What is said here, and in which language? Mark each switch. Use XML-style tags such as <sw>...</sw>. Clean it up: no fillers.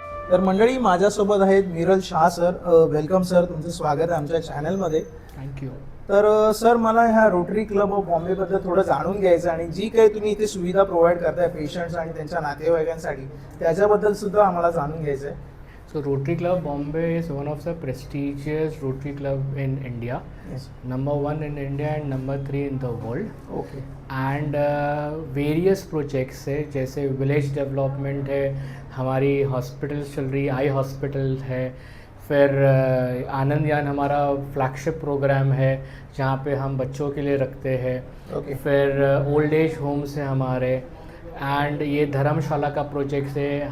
<mr>तर मंडळी, माझ्यासोबत आहेत Neeraj Shah sir. Welcome sir, तुमचं स्वागत आहे आमच्या चॅनलमध्ये.</mr> <en>Thank you.</en> <mr>तर सर, मला ह्या रोटरी क्लब ऑफ बॉम्बे बद्दल थोडं जाणून घ्यायचं आणि जी काही तुम्ही इथे सुविधा प्रोव्हाइड करताय पेशंट्स आणि त्यांच्या नातेवाईकांसाठी त्याच्याबद्दल सुद्धा आम्हाला जाणून घ्यायचं आहे.</mr> <en>So Rotary Club Bombay is one of the prestigious Rotary Club in India. Yes. Number 1 in India and number 3 in the world. Okay. And various projects</en> <hi>है, जैसे विलेज डेवलपमेंट है, हमारी हॉस्पिटल्स चल रही, आई हॉस्पिटल है, फिर आनंद यान हमारा फ्लैगशिप प्रोग्राम है जहाँ पे हम बच्चों के लिए रखते हैं. ओके. फिर ओल्ड एज होम्स हैं हमारे. एंड ये धर्मशाला का प्रोजेक्ट है.</hi>